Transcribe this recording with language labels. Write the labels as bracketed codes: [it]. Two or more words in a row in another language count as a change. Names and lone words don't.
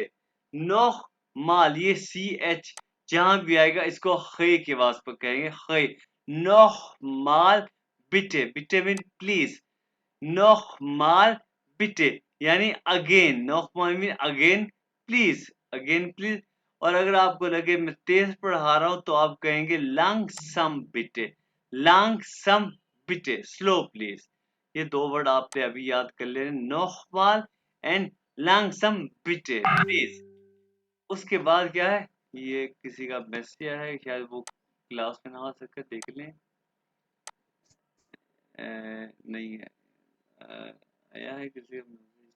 [de] noch mal, [hi] ये CH जहां भी आएगा इसको हे की आवाज पर कहेंगे, हे। [de] noch mal bitte. [hi] बिटे [en] mean please. [de] nochmal bitte [hi] यानी अगेन। नोchmal मीन [en] again, please, again please. [hi] और अगर आपको लगे मैं तेज पढ़ा रहा हूं, तो आप कहेंगे [de] langsam bitte. langsam bitte, [en] slow please. [hi] ये दो वर्ड आपने अभी याद कर लेने, नोchmal एंड [de] langsam bitte, [hi] प्लीज। उसके बाद क्या है, ये किसी का मैसेज आया है, शायद वो क्लास में ना आ सके, देख लें। नहीं है। आया है किसी का मैसेज।